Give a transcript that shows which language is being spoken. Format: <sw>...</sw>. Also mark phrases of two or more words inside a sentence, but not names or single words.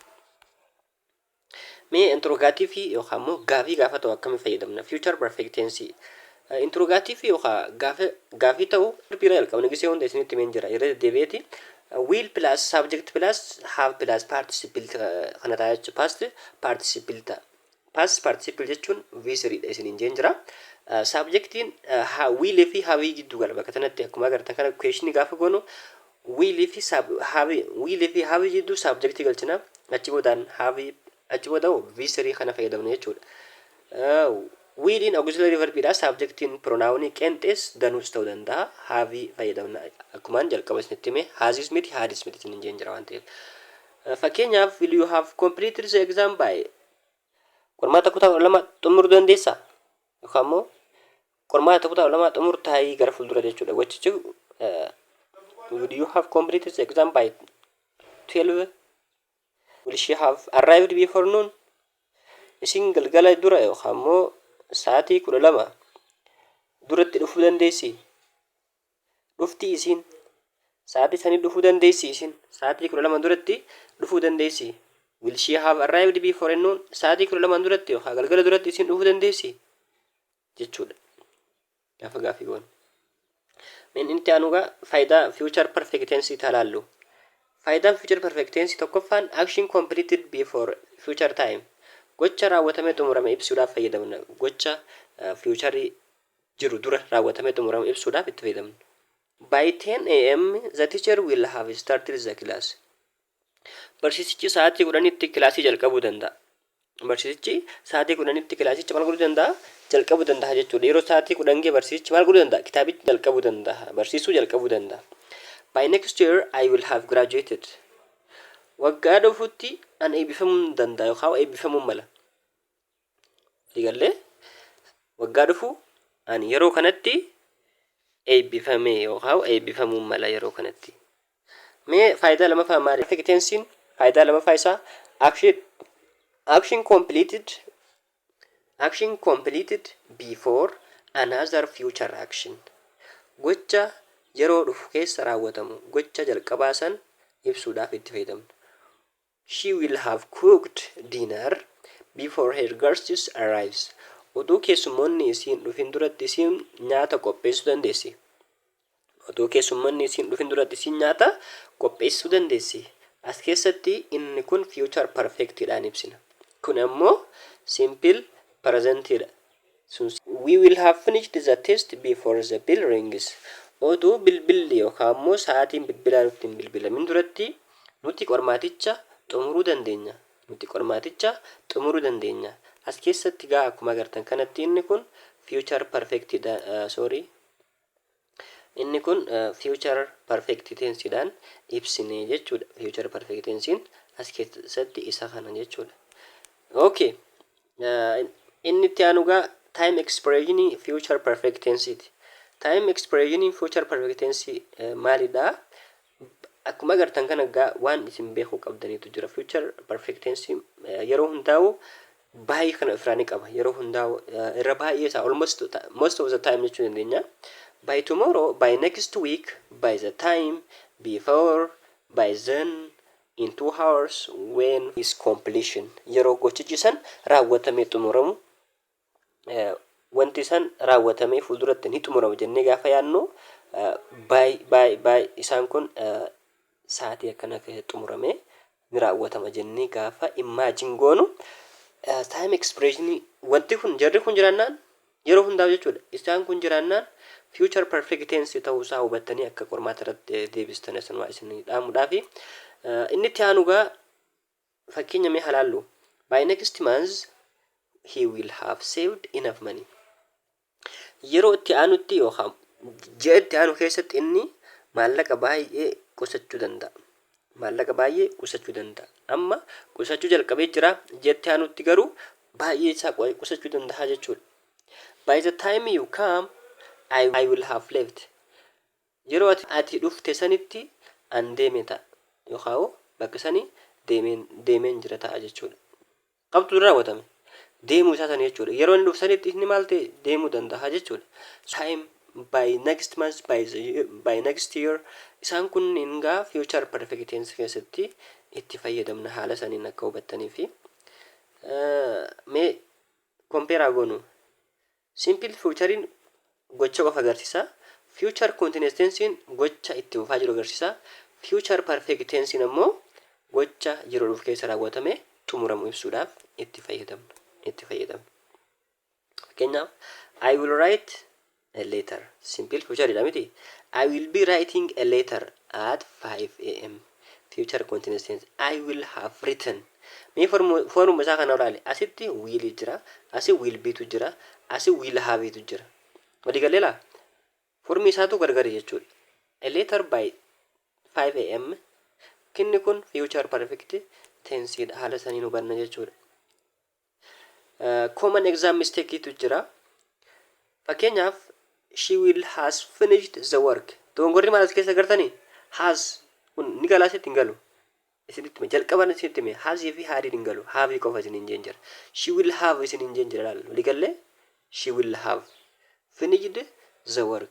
<om>Mee interrogative yookaan immoo gaafii gaafa ta'u akkamiin fayyadamna?</om> <en>Future perfect tense</en> <om>interrogative yookaan gaafii ta'u bira jalqabna gisee hunda isinitti meen jira irra deebi'eeti.</om> <en>Will plus subject plus have plus participle</en> <om>kana ta'a jechuudha.</om> <en>Past participle</en> <om>ta'a.</om> <en>Past participle</en> <om>jechuun V3 dha isiniin jeen jira. Subjectiin will fi have gidduu gala bakka kanatti akkuma agartan kana question gaafa goonu will fi have gidduu subject galchina achi boodaan have achi boodaan V3 kana fayyadamna jechuudha.</om> <en>Will in auxiliary verb dha.</en> <om>Subjectiin pronoun qeenxees danuus ta'uu danda'a. Have fayyadamna akkumaan jalqaba isinitti hime hasis miti hadis miti isiniin jeen jira waan ta'eef.</om> <en>Fakkeenyaaf will you have completed the exam by</en> <om>qormaata kutaa 2 xumuruu dandeessaa? Yookaan immoo qormaata kutaa 2 xumurtaayii gara fuuldura jechuudha.</om> <en>Gochichi will you have completed the exam by 12? Will she have arrived before noon?</en> <om>Isin galgala dura yookaan immoo sa'aatii 12 duratti dhufuu dandeessi? Dhufti isin sa'aatii sanii dhufuu dandeessi isin sa'aatii 12 duratti dhufuu dandeessi?</om> <en>Will she have arrived before noon?</en> <om>Sa'aatii 12 duratti yookaan galgala duratti isin dhufuu dandeessi? Jechuudha. Gaafa gaafii goon. Meen inni aanugaa faayidaa</om> <en>future perfect tense</en> <om>ilaallu.</om> <en>Faayidaan future perfect tense tokkoffaan action completed before future time.</en> <om>Gocha raawwatamee xumurame ibsuudhaaf fayyadamna. Gocha future jiru dura raawwatamee xumurame ibsuudhaaf itti fayyadamna.</om> <en>By 10 am the teacher will have started the class.</en> <om>Barsiisichi sa'aatii 10tti kilaasii jalqabuu danda'a. Barsiisichi sa'aatii 10tti kilaasicha maal godhuu danda'a? Jalqabuu danda'a jechuudha. Yeroo sa'aatii 10 gee barsiisichi maal godhuu danda'a? Kitaabicha jalqabuu danda'a. Barsiisuu jalqabuu danda'a.</om> <en>By next year I will have graduated.</en> <om>Waggaa dhufutti an eebbifamuu danda'a yookaan eebbifamuu mala. Digallee waggaa dhufu an yeroo kanatti eebbifamee yookaan eebbifamuu mala yeroo kanatti. Mee faayidaa lamaffaa maali?</om> <en>Perfect tensein</en> <om>faayidaa lamaffaa isaa</om> <en>action completed before another future action.</en> <om>Gocha yeroo dhufu keessa raawwatamu gocha jalqabaa san ibsuudhaaf itti fayyadamna.</om> <en>She will have cooked dinner before her guests arrives.</en> <om>Oduu keessummoonni isiin dhufin duratti isiin nyaata qopheessuu dandeessi. Oduu keessummoonni isiin dhufin duratti isiin nyaata qopheessuu dandeessi. As keessatti inni kun</om> <en>future perfectidhaan</en> <om>ibsina. Kun ammoo</om> <en>simple presentidha. We will have finished the test before the bell rings.</en> <om>Oduu bilbilli yookaan immoo sa'aatiin bilbilaa nutti hin bilbilamin duratti nuti qormaaticha xumuruu dandeenya. As keessatti gaa akkuma agartan kanatti inni kun</om> <en>future perfectidha.</en> <om>Inni kun</om> <en>future perfect tensedhaan</en> <om>ibsine jechuudha.</om> <en>Future perfect tensein</en> <om>as keessatti isa kana jechuudha. Okay. Inni itti aanugaa</om> <en>time expression future perfect tenseiti. Time expression future perfect tense maalidha?</en> <om>Akkuma agartan kana gaa waan isin beekuu qabdaniitu jira.</om> <en>Future perfect tense</en> <om>yeroo hundaa'u baay'ee kana ofirraa qaba. Yeroo hundaa'u irra baay'ee isaa</om> <en>most of the time</en> <om>jechuu dandeenya.</om> <en>By tomorrow, by next week, by the time, before, by then, in 2 hours, when is completion.</en> <om>Yeroo gochichi san raawwatamee xumuramu wanti san raawwatamee fuulduratti ni xumuramu jennee gaafa yaadnu by isaan kun sa'aatii akkana keessatti xumuramee ni raawwatama jennee gaafa imagine goonu</om> <en>time expression</en> <om>wanti kun jarri kun jiraannaan yeroo hundaa'u jechuudha. Isaan kun jiraannaan</om> <en>future perfect tense</en> <om>ta'uu isaa hubattanii akka qormaata irratti deebistan sanuma isin dhaamuudhaafi inni itti aanugaa fakkeenya mee halaallu</om> <en>by next month he will have saved enough money.</en> <om>Yeroo itti aanutti yookaan ji'a itti aanu keessatti inni maallaqa baay'ee qusachuu danda'a. Amma qusachuu jalqabee jira. Ji'a aanutti garuu baay'ee isaa qusachuu danda'a jechuudha.</om> <en>By the time you come I will have left.</en> <om>Yeroo ati dhufte sanitti an deeme ta'a yookaan bakka sanii deemeen jira ta'a jechuudha. Qabxu raawwatame deemuu isaa sana jechuudha. Yeroo inni dhufu sanitti inni maal ta'e deemuu danda'a jechuudha.</om> <en>Time by next month by next year</en> <om>isaan kunniin gaa</om> <en>future perfect tense</en> <om>keessatti itti fayyadamna haala saniin akka hubattanii fi mee compare goonu.</om> <en>Simple futurein</en> <om>gocha qofa agarsiisa.</om> <en>Future continuous tensein</en> <om>gocha itti fufaa jiru agarsiisa.</om> <en>Future perfect tensein</en> <om>ammoo gocha yeroo dhufu keessa raawwatame xumuramu ibsuudhaaf itti fayyadamna.</om> <en>Fakkeenyaaf I will write a letter. Simple future</en> <om>dha miti.</om> <en>I will be writing a letter at 5 a.m. Future continuous tense. I will have written.</en> <om>Mee formuma isaa kana ilaali. Asitti will jira, asi</om> <en>will be</en> <om>tu jira, asi</om> <en>will have</en> <om>tu jira. Walii galee laa formii isaatu gargari jechuudha.</om> <en>A letter by 5 a.m.</en> <om>kinni kun</om> <en>future perfect tense</en> <om>dha. Haala saniin hubanna jechuudha.</om> <en>Common exam mistake</en> <om>tu jira.</om> <en>Fakkeenyaaf she will has finished the work.</en> <om>Dogongorri maal as keessa gartanii? Has kun ni galaa sitti hin galu. Isinitti jalqaban isinitti mee has fi had hin galu. Have qofa isin hin jeen jira.</om> <en>She will have</en> <om>isin hin jeen jira laal. Walii galee</om> <en>she will have finished the work.</en>